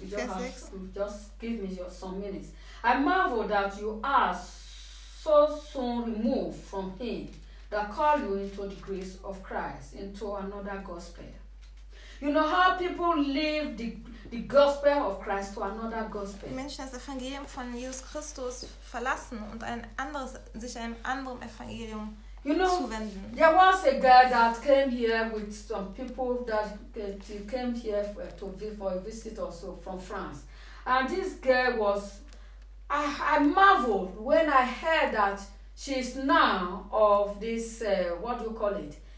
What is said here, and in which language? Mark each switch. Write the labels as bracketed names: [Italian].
[English] We just have some, just give me your some minutes. I marvel that you are so soon removed from him that called you into the grace of Christ, into another gospel. You know how people live the gospel of Christ to another gospel. [German] Die Menschen das Evangelium von Jesus Christus verlassen und sich einem anderen Evangelium. [English] You know, there was a girl that came here with some people that came here for a visit also from France. And this girl was, I marveled when I heard that she's now of this, what do you call it?